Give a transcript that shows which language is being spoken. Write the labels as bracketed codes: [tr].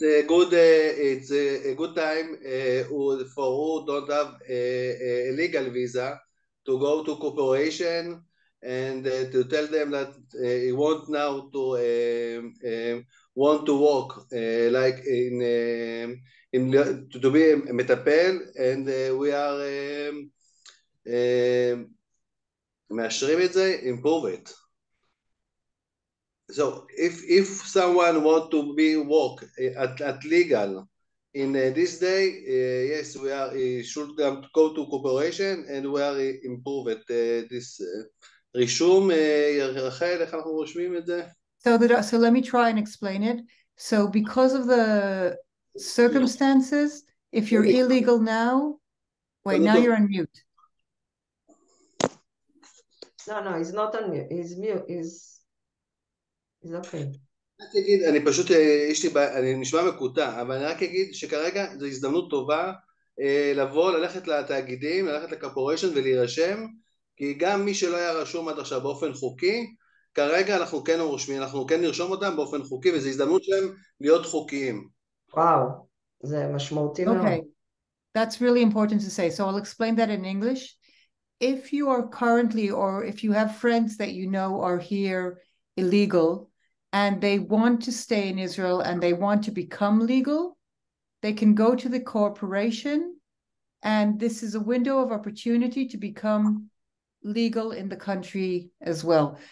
[en] It's a good time for who don't have a legal visa to go to corporation and to tell them that you want now to want to work like to be a מטפל, and we are [he] מאשרים את זה, [en] improve it. So if someone want to be work at legal in this day, yes, we are should go to corporation and we are improve it this רישום. [he] רחל, איך אנחנו רושמים את זה? [en] So let me try and explain it. So because of the circumstances, if you're illegal now, wait, now you're on mute. No, he's not on mute. He's mute. He's okay. [he] רק אגיד, אני פשוט, אני נשמע מקוטע, אבל אני רק אגיד שכרגע זו הזדמנות טובה לבוא, ללכת לתאגידים, ללכת לקורפוריישן ולהירשם, כי גם מי שלא היה רשום עד עכשיו באופן חוקי, כרגע אנחנו כן רושמים, אנחנו כן נרשום אותם באופן חוקי, וזו הזדמנות שלהם להיות חוקיים. וואו, זה משמעותי מאוד. [en] Okay, that's really important to say. So I'll explain that in English. If you are currently, or if you have friends that you know are here illegal, and they want to stay in Israel and they want to become legal, they can go to the corporation, and this is a window of opportunity to become legal in the country as well.